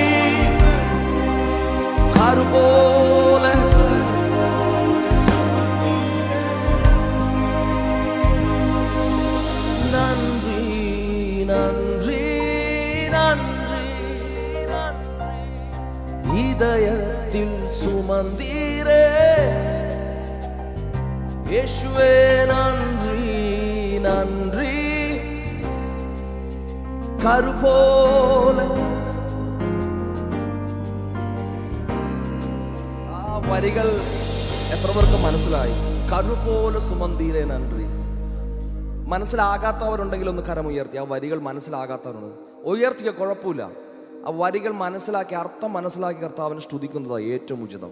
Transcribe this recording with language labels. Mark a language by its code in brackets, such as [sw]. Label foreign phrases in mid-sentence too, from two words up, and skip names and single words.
[ta] கருபோல நன்றி நன்றி நன்றி நன்றி. இதயத்தில் சுமந்தீரே இயேசுவே, நன்றி நன்றி. [ml] கருபோல ആ വരികൾ എത്ര പേർക്ക് മനസ്സിലായി? [ta] கருபோல சுமந்தீரே நன்றி. [ml] മനസ്സിലാകാത്തവരുണ്ടെങ്കിൽ ഒന്ന് കരമുയർത്തി. ആ വരികൾ മനസ്സിലാകാത്തവരുണ്ട്, ഉയർത്തിയ കുഴപ്പമില്ല. ആ വരികൾ മനസ്സിലാക്കി, അർത്ഥം മനസ്സിലാക്കി കർത്താവിനെ സ്തുതിക്കുന്നതാണ് ഏറ്റവും ഉചിതം.